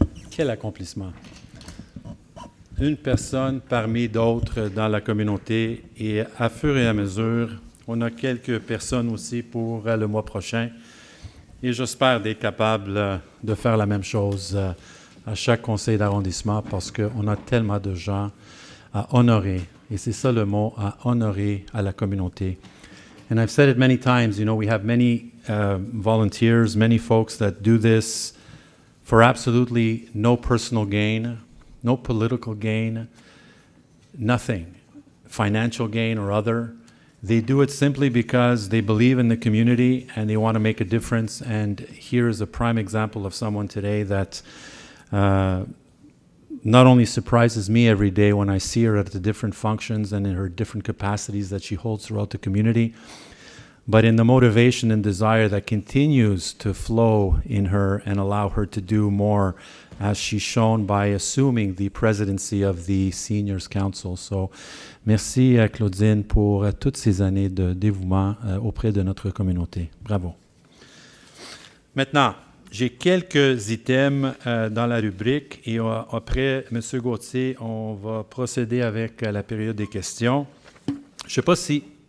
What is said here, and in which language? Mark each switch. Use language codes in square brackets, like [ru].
[fr] Quel accomplissement! Une personne parmi d'autres dans la communauté, et à fur et à mesure, on a quelques personnes aussi pour le mois prochain, et j'espère d'être capable de faire la même chose à chaque conseil d'arrondissement, parce qu'on a tellement de gens à honorer, et c'est ça le mot, à honorer à la communauté. [en] And I've said it many times, you know, we have many volunteers, many folks that do this for absolutely no personal gain, no political gain, nothing, financial gain or other. They do it simply because they believe in the community and they want to make a difference. And here is a prime example of someone today that not only surprises me every day when I see her at the different functions and in her different capacities that she holds throughout the community, but in the motivation and desire that continues to flow in her and allow her to do more, as she's shown by assuming the presidency of the Seniors Council. [fr] So, merci à Claudine pour toutes ces années de dévouement auprès de notre communauté. Bravo. Maintenant, j'ai quelques items dans la rubrique et après, M. Gauthier, on va procéder avec la période des questions. Je ne sais pas si...